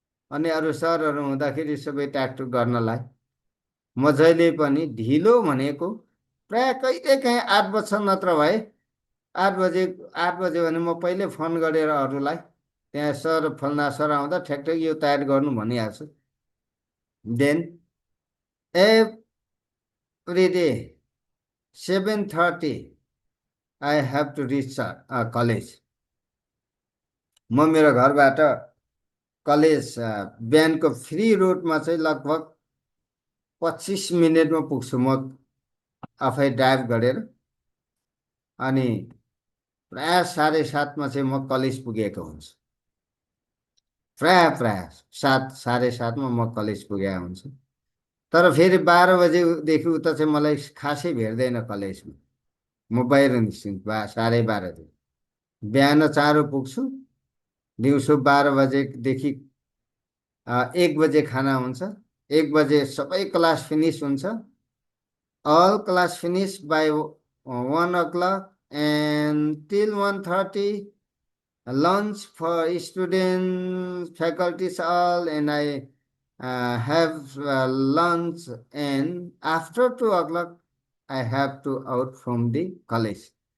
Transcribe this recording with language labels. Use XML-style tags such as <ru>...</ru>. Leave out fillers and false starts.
<ne>अनि अरू सरहरू हुँदाखेरि सबै ट्याकटुक गर्नलाई म जहिले पनि ढिलो भनेको प्राय कहिलेकाहीँ 8 बज्छ, नत्र भए 8 बजे। 8 बजे भने म पहिले फोन गरेर अरूलाई, त्यहाँ सर फल्ना सर आउँदा ठ्याक्ठ्याक यो तयार गर्नु भनिहाल्छु।</ne> <en>Then every day 7:30 I have to reach college.</en> <ne>म मेरो घरबाट कलेज बिहानको फ्री रोडमा चाहिँ लगभग 25 मिनटमा पुग्छु म, आफै ड्राइभ गरेर। अनि प्राय 7:30मा चाहिँ म कलेज पुगेको हुन्छु। प्राय 7, 7:30मा म कलेज पुगेको हुन्छु। तर फेरि 12 बजेदेखि उता चाहिँ मलाई खासै भेट्दैन कलेजमा। म बाहिर निस्किन्छु 12:30। बिहान चाँडो पुग्छु। दिउँसो 12 बजेदेखि 1 बजे खाना हुन्छ। 1 बजे सबै क्लास फिनिस हुन्छ।</ne> <en>All class finish by 1 o'clock, and till 1:30 lunch for students, faculties all, and I have lunch, and after 2 o'clock I have to out from the college.</en>